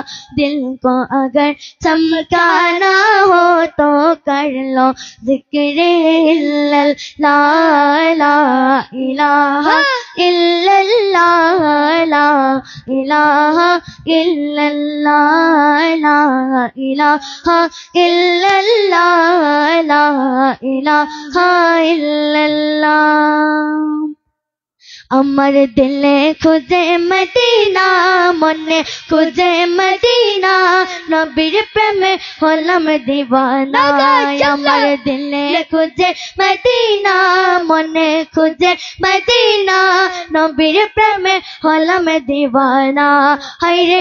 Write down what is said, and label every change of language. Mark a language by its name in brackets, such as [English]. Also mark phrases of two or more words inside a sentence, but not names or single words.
[Urdu] دل کو اگر چمکانا ہو تو کر لو ذکر اللہ [Arabic] لا الہ الا اللہ لا الہ الا اللہ لا الہ الا اللہ لا الہ الا اللہ. [Bangla] আমার দিলে খুঁজে মদিনা মনে খুঁজে মদিনা নবীর প্রেমে হলাম দিওয়ানা আমার দিলে খুঁজে মদিনা মনে খুঁজে মদিনা নবীর প্রেমে হলাম দিওয়ানা হায়রে